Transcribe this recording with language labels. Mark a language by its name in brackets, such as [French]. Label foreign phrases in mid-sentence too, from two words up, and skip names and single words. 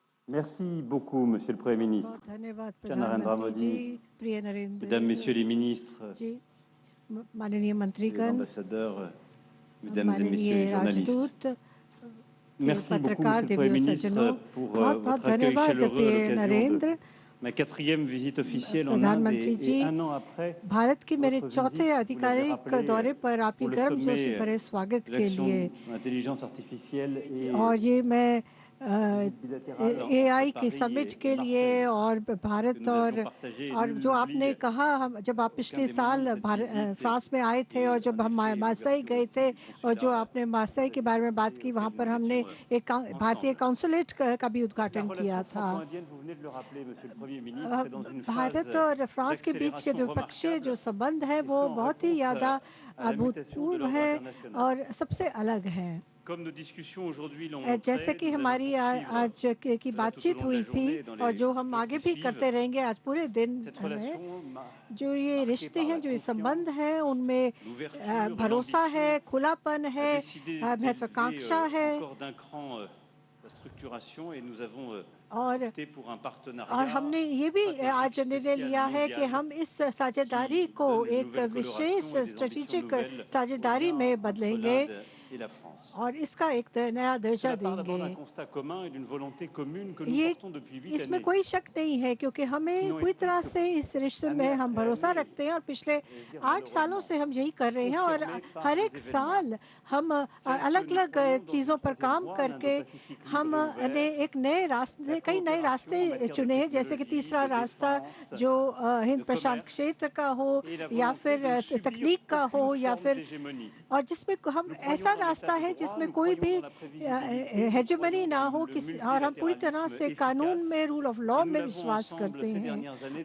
[French] Merci beaucoup, Monsieur le Premier ministre. [Hindi] बहुत धन्यवाद [French] cher Narendra [Hindi] प्रधानमंत्री जी, [French] Modi, [Hindi] प्रिय नरेंद्र [French] Mesdames, Messieurs les ministres, [Hindi] जी, माननीय [French] les [Hindi] मंत्रीगण, [French] ambassadeurs, Mesdames et Messieurs les [Hindi] माननीय [French] journalistes. [Hindi] राजदूत, [French] Merci beaucoup, [Hindi] पत्रकार [French] Monsieur le [Hindi] देवियों [French] Premier [Hindi] सज्जनों, [French] ministre, pour [Hindi] बहुत बहुत [French] votre accueil [Hindi] धन्यवाद [French] chaleureux à [Hindi] प्रिय [French] l'occasion de [Hindi] नरेंद्र। [French] ma 4e visite officielle en Inde [Hindi] प्रधानमंत्री [French] et [Hindi] जी, [French] un an après [Hindi] भारत के मेरे [French] votre [Hindi] चौथे [French] visite, vous l'avez [Hindi] आधिकारिक [French] rappelé, [Hindi] दौरे पर आपकी [French] pour le [Hindi] गर्मजोशी [French] sommet [Hindi] भरे स्वागत [French] de [Hindi] के [French] l'action [Hindi] लिए, [French] de l'intelligence artificielle et [Hindi] और ये मैं [French] visite bilatérale entre [Hindi] AI की [French] Paris [Hindi] समिट [French] et [Hindi] के लिए [French] Marseille [Hindi] और [French] que [Hindi] भारत [French] nous avions partagé. [Hindi] और [French] Nul [Hindi] जो आपने [French] n'oublie [Hindi] कहा, हम जब आप [French] aucun [Hindi] पिछले [French] des moments [Hindi] साल [French] de cette visite [Hindi] फ्रांस में आए थे [French] et [Hindi] और [French] en [Hindi] जब हम [French] effet [Hindi] मार्सेई [French] l'ouverture [Hindi] गए [French] aussi [Hindi] थे [French] du [Hindi] और जो [French] consulat [Hindi] आपने मार्सेई के बारे में बात की, वहाँ [French] auquel [Hindi] पर [French] nous [Hindi] हमने [French] étions [Hindi] एक भारतीय [French] ensemble. [Hindi] कॉन्सुलेट का भी [French] La [Hindi] उद्घाटन किया [French] relation [Hindi] था। [French] franco-indienne, vous venez de le rappeler, Monsieur le Premier ministre, est dans une [Hindi] भारत [French] phase [Hindi] और फ्रांस के बीच के [French] d'accélération [Hindi] द्विपक्षीय जो [French] remarquable, [Hindi] संबंध है [French] et [Hindi] वो [French] ce en [Hindi] बहुत ही [French] réponse [Hindi] ज़्यादा [French] à la mutation de [Hindi] अभूतपूर्व [French] l'ordre [Hindi] है [French] international. [Hindi] और सबसे अलग है। [French] Comme nos discussions aujourd'hui l'ont [Hindi] जैसे [French] montré, [Hindi] कि [French] nous allons [Hindi] हमारी [French] poursuivre [Hindi] आज की [French] cela tout au [Hindi] बातचीत [French] long de [Hindi] हुई [French] la [Hindi] थी [French] journée et dans [Hindi] और [French] les [Hindi] जो हम [French] jours [Hindi] आगे [French] qui [Hindi] भी [French] suivent. [Hindi] करते रहेंगे आज पूरे दिन [French] Cette [Hindi] में, [French] relation [Hindi] जो ये [French] marquée [Hindi] रिश्ते [French] par la [Hindi] हैं, जो ये संबंध [French] confiance, [Hindi] हैं, उनमें [French] l'ouverture et [Hindi] भरोसा है, [French] l'ambition, [Hindi] खुलापन [French] a [Hindi] है, [French] décidé d'élever [Hindi] महत्वाकांक्षा है [French] encore d'un cran la structuration et nous avons [Hindi] और [French] opté pour un [Hindi] और [French] partenariat [Hindi] हमने ये भी आज [French] stratégique [Hindi] निर्णय [French] spécial [Hindi] लिया है कि [French] mondial [Hindi] हम इस साझेदारी [French] qui [Hindi] को [French] donne une [Hindi] एक [French] nouvelle [Hindi] विशेष [French] coloration et des ambitions [Hindi] स्ट्रेटेजिक [French] nouvelles au [Hindi] साझेदारी [French] lien [Hindi] में [French] entre [Hindi] बदलेंगे [French] l'Inde et la France. [Hindi] और इसका एक नया दर्जा [French] Cela part d'abord d'un [Hindi] देंगे। [French] constat commun et d'une volonté commune que nous [Hindi] ये [French] portons depuis 8 [Hindi] इसमें [French] années. [Hindi] कोई शक नहीं है, क्योंकि हमें पूरी तरह से इस रिश्ते में हम भरोसा रखते हैं और पिछले 8 सालों से हम यही कर रहे हैं और हर एक साल हम अलग अलग चीज़ों पर काम करके हमने एक नए रास्ते, कई नए रास्ते चुने हैं, जैसे कि तीसरा रास्ता जो हिंद प्रशांत क्षेत्र का हो या फिर तकनीक का हो या फिर, और जिसमें हम ऐसा रास्ता है जिसमें कोई भी हेजेमनी ना हो किसी, और हम पूरी तरह से कानून में, [English] rule of law [Hindi] में विश्वास करते हैं।